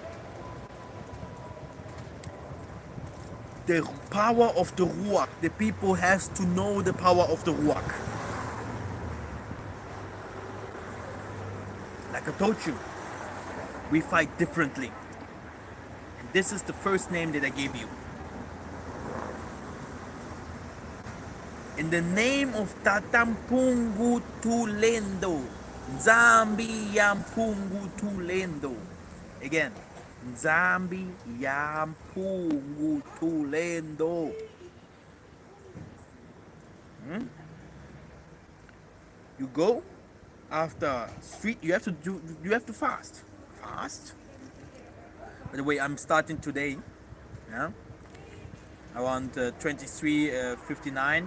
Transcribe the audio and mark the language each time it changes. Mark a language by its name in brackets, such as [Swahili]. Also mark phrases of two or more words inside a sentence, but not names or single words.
[English] The power of the Ruach, the people has to know the power of the Ruach. Like I told you, we fight differently. And this is the first name that I gave you. In the name of Tatampungu Tulendo, Zambi Yampungu Tulendo. Again, Zambi Yampungu Tulendo. You go after street. You have to fast. Fast. By the way, I'm starting today. Yeah, around 23:59.